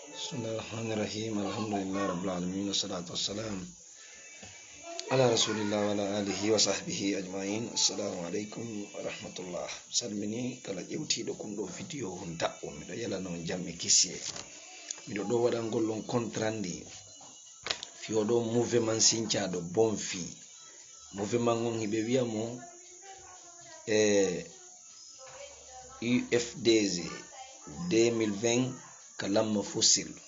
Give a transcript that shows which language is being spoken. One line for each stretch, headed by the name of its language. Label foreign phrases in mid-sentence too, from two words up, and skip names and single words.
Arabic: بسم الله الرحمن الرحيم الحمد لله رب العالمين والصلاة والسلام على رسول الله وعلى آله وصحبه أجمعين. السلام عليكم ورحمة الله.
Fula: salmini kala ƴewtiɗo kum ɗo vidéo on daɓɓo miɗo yala noon jamɓe kisiye miɗo ɗo waɗa gollon contrandi fiyoɗo mouvement sincaɗo bon fi mouvement on hiɓe wiya mo UFDG 2020 ka lamma fossil